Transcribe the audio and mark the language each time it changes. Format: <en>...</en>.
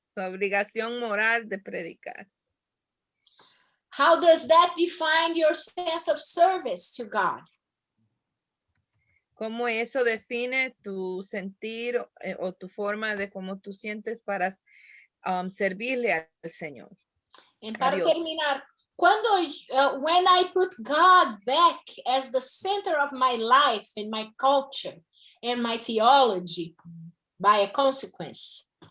<es>Su obligación moral de predicar.</es> <en>How does that define your sense of service to God?</en> <es>¿Cómo eso define tu sentir o tu forma de cómo tú sientes para servirle al Señor? Y para terminar,</es> <en>when I put God back as the center of my life and my culture and my theology, by a consequence.</en>